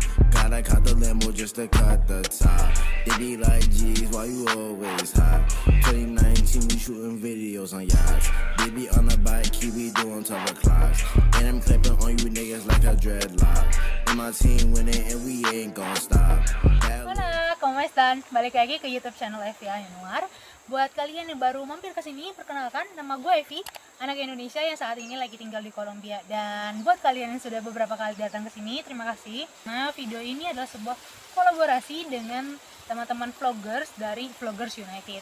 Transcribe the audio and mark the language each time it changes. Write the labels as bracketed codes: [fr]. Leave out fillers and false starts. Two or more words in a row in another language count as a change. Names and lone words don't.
[en] Gotta cut the limo just to cut the top. They be like, geez, why you always hot? 2019, we shooting videos on yachts. Baby on the bike, he be doing top o'clocks. And I'm clipping on you niggas like a dreadlock. And my team winning and we ain't gon' stop. [es] Hola, ¿cómo están? [id] Balik lagi ke YouTube channel Evi Yanuar. Buat kalian yang baru mampir ke sini, perkenalkan, nama gue Evi, anak Indonesia yang saat ini lagi tinggal di Kolombia. Dan buat kalian yang sudah beberapa kali datang ke sini, terima kasih. Nah, video ini adalah sebuah kolaborasi dengan teman-teman vloggers dari Vloggers United.